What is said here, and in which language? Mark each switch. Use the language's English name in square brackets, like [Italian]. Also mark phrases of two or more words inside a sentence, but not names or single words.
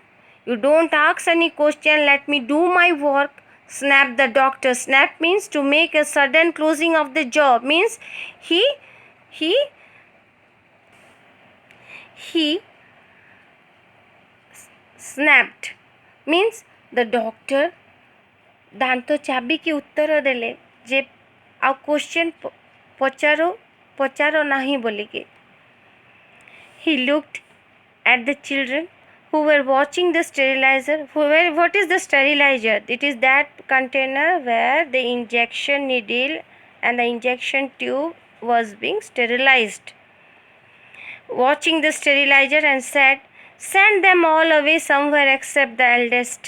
[English] You don't ask any question, let me do my work. Snapped the doctor. Snap means to make a sudden closing of the job. Means he snapped. Means the doctor [Odia] ଦାନ୍ତ ଚାବିକି ଉତ୍ତର ଦେଲେ ଯେ ଆଉ କ୍ୱେଶ୍ଚନ୍ ପଚାର ନାହିଁ ବୋଲିକି. [English] He looked at the children who were watching the sterilizer. What is the sterilizer? It is that container where the injection needle and the injection tube was being sterilized. Watching the sterilizer and said, send them all away somewhere except the eldest.